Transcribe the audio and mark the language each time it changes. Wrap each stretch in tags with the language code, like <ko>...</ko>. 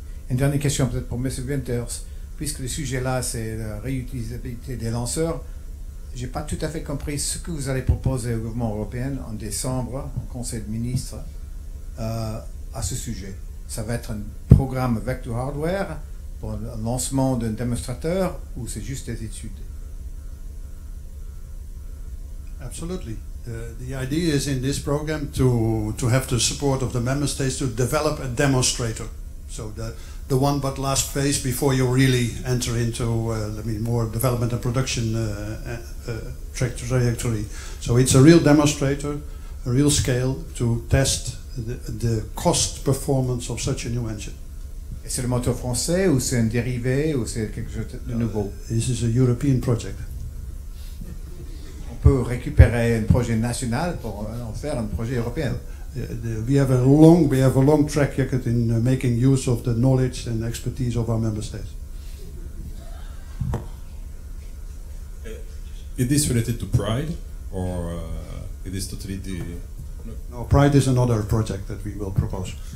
<fr>Une dernière question peut-être pour M. Winters. Puisque le sujet là, c'est la réutilisabilité des lanceurs, je n'ai pas tout à fait compris ce que vous allez proposer au gouvernement européen en décembre, au Conseil de ministres, à ce sujet. Ça va être un programme avec du hardware pour le lancement d'un démonstrateur ou c'est juste des études?</fr> <en>Absolutely. The idea is in this program to have the support of the member states to develop a demonstrator. So the one but last phase before you really enter into more development and production trajectory. So it's a real demonstrator, a real scale to test the cost performance of such a new engine.</en> <fr>Et c'est le moteur français ou c'est un dérivé ou c'est quelque chose de nouveau?</fr> <en>This is a European project.</en> <fr>On peut récupérer un projet national pour en faire un projet européen.</fr> <en>We have a long track record in making use of the knowledge and expertise of our member states. Is this related to Pride, or it is totally the? No, Pride is another project that we will propose.</en>